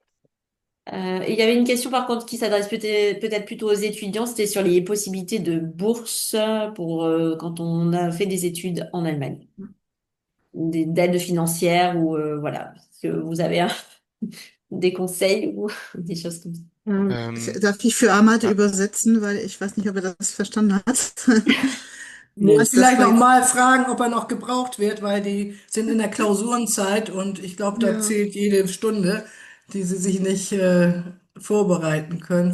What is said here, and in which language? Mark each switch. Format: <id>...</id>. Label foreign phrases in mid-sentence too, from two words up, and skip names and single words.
<fr>Il y avait une question par contre qui s'adresse peut-être plutôt aux étudiants, c'était sur les possibilités de bourse pour quand on a fait des études en Allemagne, d'aides financières ou voilà, est-ce que vous avez des conseils ou des choses comme ça.</fr> <de>Darf ich für Ahmad Ah, übersetzen, weil ich weiß nicht, ob er das verstanden hat. Nee, Also das vielleicht war noch jetzt, mal fragen, ob er noch gebraucht wird, weil die sind in der Klausurenzeit und ich glaube, da ja. zählt jede Stunde, die sie sich nicht vorbereiten können.</de>